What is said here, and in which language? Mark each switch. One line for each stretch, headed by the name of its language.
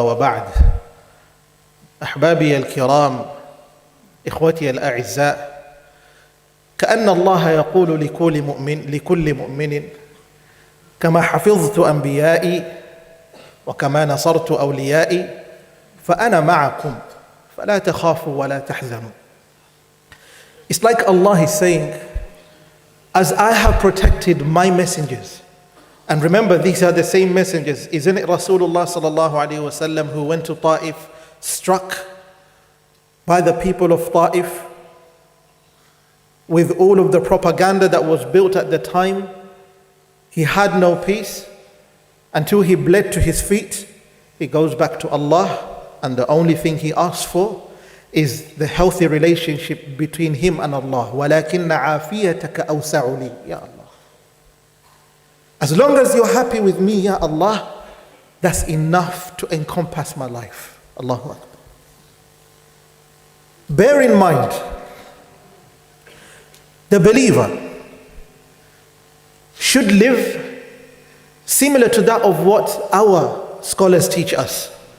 Arabic: وبعد، أحبابي الكرام، إخوتي الأعزاء، كأن الله يقول لكل مؤمن كما حفظت أنبيائي وكما نصرت أوليائي فأنا معكم فلا تخافوا ولا تحزنوا.
English: It's like Allah is saying, as I have protected my messengers, and remember these are the same messengers. Isn't it Rasulullah sallallahu alaihi wasallam who went to Ta'if, struck by the people of Ta'if with all of the propaganda that was built at the time? He had no peace until he bled to his feet. He goes back to Allah, and the only thing he asks for is the healthy relationship between him and Allah.
Arabic: وَلَكِنَّ عَافِيَتَكَ أَوْسَعُ لِي Ya Allah.
English: As long as you're happy with me, Ya Allah, that's enough to encompass my life. Allahu Akbar. Bear in mind, the believer should live similar to that of what our scholars teach us.